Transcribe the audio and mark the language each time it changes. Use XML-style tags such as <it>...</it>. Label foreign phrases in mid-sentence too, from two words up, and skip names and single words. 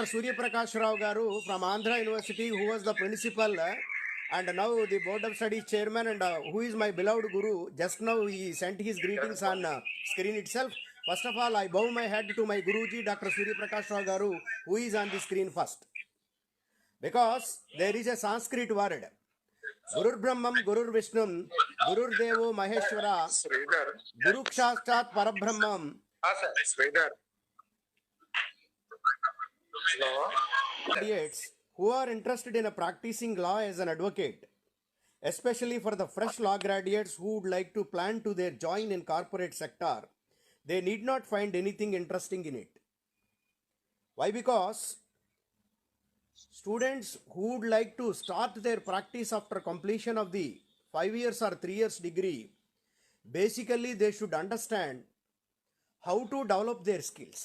<en>Surya Prakash Rao Garu from Andhra University, who was the principal and now the board of studies chairman, and who is my beloved Guru. Just now he sent his greetings on screen itself. First of all, I bow my head to my Guruji, Dr. Surya Prakash Rao Garu, who is on the screen first. Because there is a Sanskrit word,</en> <sa>गुरुर् ब्रह्मम्, गुरुर् विष्णुम्, गुरुर् देवो महेश्वर, శ్రీధర్ गुरु क्षक्षात् परब्रह्मम्.</sa> <en>శ్రీధర్ హలో Candidates who are interested in a practicing law as an advocate, especially for the fresh law graduates who would like to plan to their join in corporate sector, they need not find anything interesting in it. Why? Because students who would like to start their practice after completion of the 5 years or 3 years degree, basically they should understand how to develop their skills.</en>